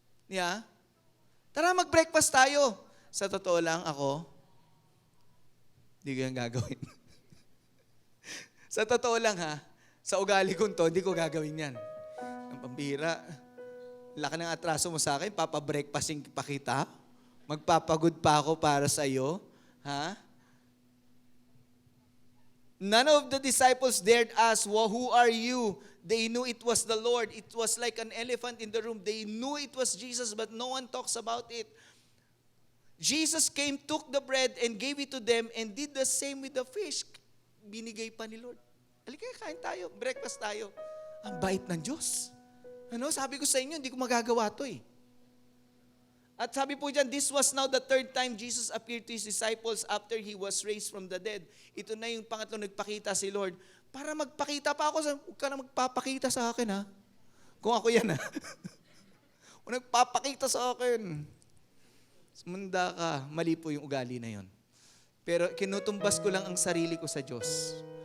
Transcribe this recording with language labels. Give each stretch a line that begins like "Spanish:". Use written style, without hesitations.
Filipino: Yeah? Tara, mag-breakfast tayo. Sa totoo lang, ako, hindi ko yan gagawin. Sa totoo lang ha, sa ugali kong to, hindi ko gagawin yan. Ang pambihira. Laki ng atraso mo sa akin, papa-breakfasting pa kita? Magpapagod pa ako para sa iyo? Ha?
English: None of the disciples dared ask, well, who are you? They knew it was the Lord. It was like an elephant in the room. They knew it was Jesus, but no one talks about it. Jesus came, took the bread, and gave it to them, and did the same with the fish.
Filipino: Binigay pa ni Lord. Halika, kain tayo, breakfast tayo. Ang bait ng Diyos. Sabi ko sa inyo, hindi ko magagawa to eh. At sabi po dyan,
English: this was now the third time Jesus appeared to His disciples after He was raised from the dead.
Filipino: Ito na yung pangatlo nagpakita si Lord. Para magpakita pa ako, huwag ka na magpapakita sa akin ha. Kung ako yan ha. Kung nagpapakita sa akin. Sumunda ka, mali po yung ugali na yon. Pero kinutumbas ko lang ang sarili ko sa Diyos.